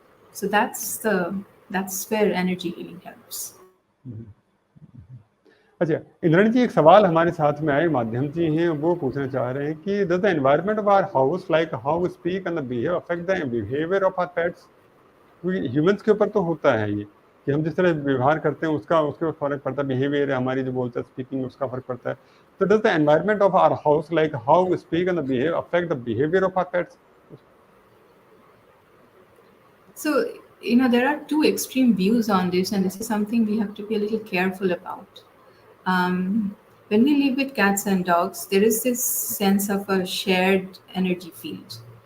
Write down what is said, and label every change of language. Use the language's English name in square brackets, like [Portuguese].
[English] So that's where energy healing helps. [Hindi] अच्छा, इंद्राणी जी, एक सवाल हमारे साथ में आए माध्यम जी हैं, वो पूछना चाह रहे हैं कि [English] does the environment of our house, like how we speak and the behavior, affect the behavior of our pets? [Hindi] क्योंकि ह्यूमंस के ऊपर तो होता है ये कि हम जिस तरह व्यवहार करते हैं उसका उसके ऊपर फर्क पड़ता है, बिहेवियर हमारी जो बोलते हैं स्पीकिंग उसका फर्क पड़ता है. [English] तो does the environment of our house, like how we speak and the behavior, affect the behavior of our pets? So, there are two extreme views on this, and this is something we have to be a little careful about. When we live with cats and dogs, there is this sense of a shared energy field.